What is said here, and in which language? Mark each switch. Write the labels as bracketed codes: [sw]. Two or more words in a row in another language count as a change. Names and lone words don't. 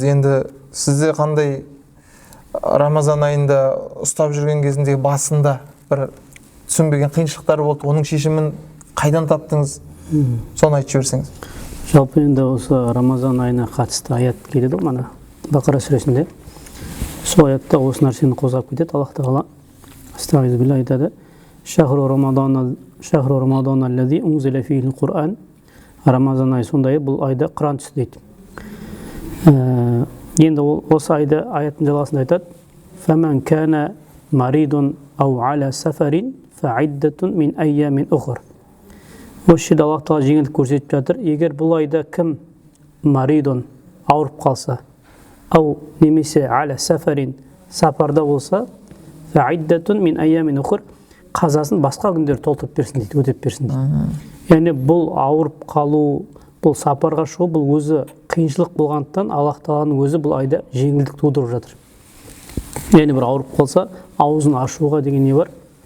[kk] Енді сізде қандай Рамазан айында ұстап жүрген кезіндегі басында бір түсінбеген қиыншылықтар болды, оның шешімін қайдан таптыңыз? Соны айтып жіберсеңіз. Жалпы енді осы Рамазан айына қатысты аят келеді ғой, мана Бақара сүресінде. Сол аятта осы нәрсені қозғап кетеді. Аллах тағала астағфирулла айтады: [ar] "شهر رمضان الذي أنزل فيه القرآن". [kk] Рамазан айы сондай, бұл айда Құран түсті дейді. Енді осы айда аяттың жалғасында айтады: [ar] "فمن كان مريضا أو على سفر فعدة من أيام أخر". [kk] Осы жерде Аллах тағала жеңілдік көрсетіп жатыр. Егер бұл айда кім маридун ауырып қалса, ау немесе [ar] على سفر [kk] сапарда болса, [ar] فعدة من أيام أخر, [kk] қазасын басқа күндер толтырып берсін дейді, өтеп берсін дейді. Яғни бұл ауырып қалу, бұл сапарға шығу, бұл өзі қиыншылық болғандықтан Аллах тағаланың өзі бұл айда жеңілдік тудырып жатыр. Яғни бір ауырып қалса, аузын ашуға деген не бар?